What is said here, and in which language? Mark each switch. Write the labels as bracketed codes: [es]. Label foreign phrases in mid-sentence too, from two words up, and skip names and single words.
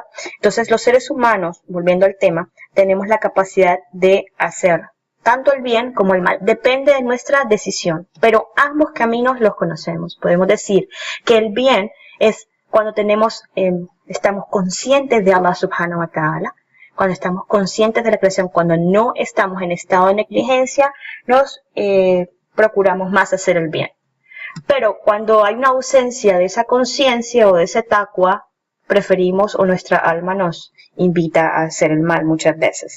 [es] Entonces los seres humanos, volviendo al tema, tenemos la capacidad de hacer tanto el bien como el mal. Depende de nuestra decisión, pero ambos caminos los conocemos. Podemos decir que el bien es cuando estamos conscientes de [ar] الله سبحانه وتعالى, [es] cuando estamos conscientes de la creación, cuando no estamos en estado de negligencia, nos procuramos más hacer el bien. Pero cuando hay una ausencia de esa conciencia o de ese taqwa, preferimos o nuestra alma nos invita a hacer el mal muchas veces.